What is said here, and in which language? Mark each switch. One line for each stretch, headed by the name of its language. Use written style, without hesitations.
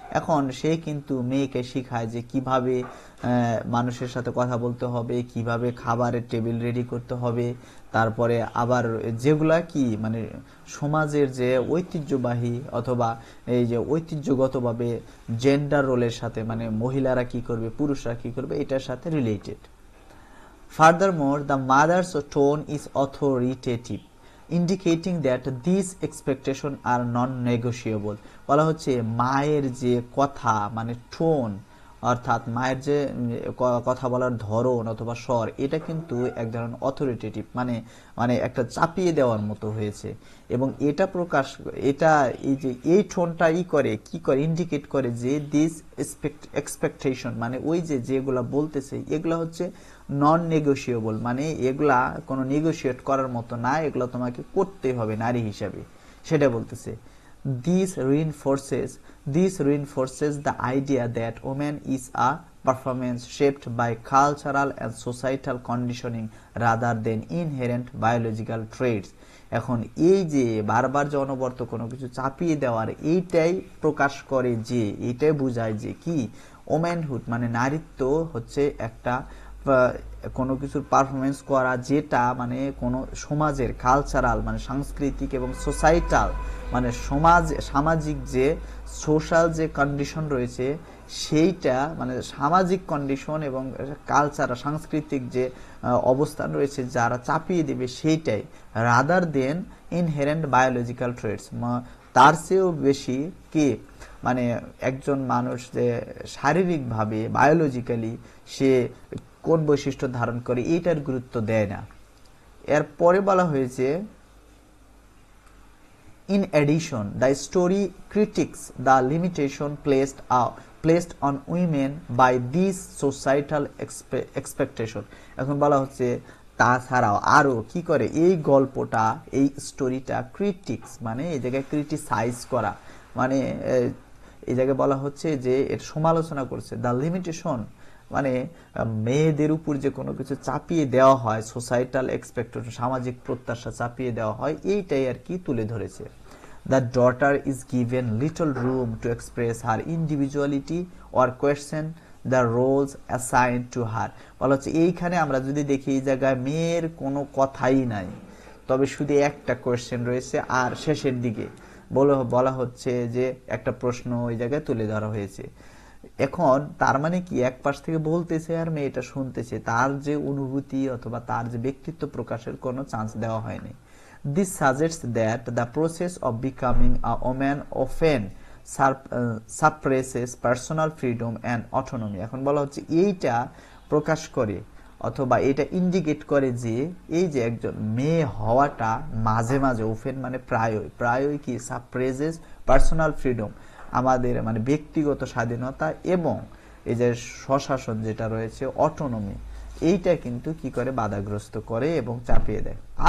Bangla: এখন সে কিন্তু মেয়েকে শেখায় যে কিভাবে মানুষের সাথে কথা বলতে হবে, কিভাবে খাবারের টেবিল রেডি করতে হবে, তারপরে আবার যেগুলা কি মানে সমাজের যে ঐতিহ্যবাহী অথবা এই যে ঐতিহ্যগতভাবে জেন্ডার রোলের সাথে মানে মহিলারা কি করবে পুরুষরা কি করবে এটার সাথে related.
English: Furthermore, the mother's tone is authoritative, indicating that these expectations are non-negotiable.
Bangla: বলা হচ্ছে মায়ের যে কথা মানে টোন অর্থাৎ মায়ের যে কথা বলার ধরন অথবা স্বর এটা কিন্তু এক ধরনের অথরিটেটিভ মানে মানে একটা চাপিয়ে দেওয়ার মতো হয়েছে এবং এটা প্রকাশ এটা এই যে এই টোনটা করে কি করে ইন্ডিকেট করে যে
English: this expectation
Bangla: মানে ওই যে যেগুলা বলতেছে এগুলা হচ্ছে নন নেগোশিয়েবল মানে এগুলা কোনো নেগোশিয়েট করার মতো না, এগুলা তোমাকে করতে হবে নারী হিসাবে, সেটা বলতেছে।
English: This reinforces the idea that woman is a performance shaped by cultural and societal conditioning rather than inherent biological traits.
Bangla: এখন এই যে বারবার যে অনবরত কোনো কিছু চাপিয়ে দেওয়ার এইটাই প্রকাশ করে যে এইটাই বোঝায় যে কি ওম্যানহুড মানে নারীত্ব হচ্ছে একটা কোনো কিছুর পারফরমেন্স করা যেটা মানে কোনো সমাজের কালচারাল মানে সাংস্কৃতিক এবং সোসাইটাল মানে সামাজিক যে সোশ্যাল যে কন্ডিশন রয়েছে সেইটা মানে সামাজিক কন্ডিশন এবং কালচার সাংস্কৃতিক যে অবস্থান রয়েছে যারা চাপিয়ে দেবে সেইটাই
English: rather than inherent biological traits,
Bangla: তার চেয়েও বেশি কি মানে একজন মানুষ যে শারীরিকভাবে বায়োলজিক্যালি সে কোন বৈশিষ্ট্য ধারণ করে এইটার গুরুত্ব দেয় না। এরপরে বলা হয়েছে
English: in addition the story critiques the limitation placed on women by these societal expectation।
Bangla: এখন বলা হচ্ছে তাছাড়াও আরো কি করে এই গল্পটা এই স্টোরিটা ক্রিটিক্স মানে এই জায়গায় ক্রিটিসাইজ করা মানে এই জায়গায় বলা হচ্ছে যে এর সমালোচনা করছে দ্য লিমিটেশন মানে মেয়েদের উপর যে কোনো কিছু চাপিয়ে দেওয়া হয় সোসাইটাল এক্সপেকটেশন সামাজিক প্রত্যাশা চাপিয়ে দেওয়া হয় এইটাই আর কি তুলে ধরেছে।
English: The daughter is given little room to express her individuality or question the roles assigned to her.
Bangla: বলা হচ্ছে এইখানে আমরা যদি দেখি এই জায়গায় মেয়ের কোনো কথাই নাই, তবে শুধু একটা কোয়েশ্চেন রয়েছে আর শেষের দিকে বলা হচ্ছে যে একটা প্রশ্ন ওই জায়গায় তুলে ধরা হয়েছে। এখন তার মানে কি এক পাশ থেকে বলতেছে আর মেয়েটা শুনতেছে, তার যে অনুভূতি অথবা তার যে ব্যক্তিত্ব প্রকাশের কোনো চান্স দেওয়া হয়নি।
English: This suggests that the process of becoming a woman often suppresses personal freedom and autonomy।
Bangla: এখন বলা হচ্ছে এইটা প্রকাশ করে অথবা এটা ইন্ডিকেট করে যে এই যে একজন মেয়ে হওয়াটা মাঝে মাঝে ওফেন মানে প্রায়ই কি
English: suppresses personal freedom
Bangla: আমাদের মানে ব্যক্তিগত স্বাধীনতা এবং এই যে স্বশাসন যেটা রয়েছে অটোনমি এইটা কিন্তু কি করে বাধাগ্রস্ত করে এবং চাপিয়ে দেয়।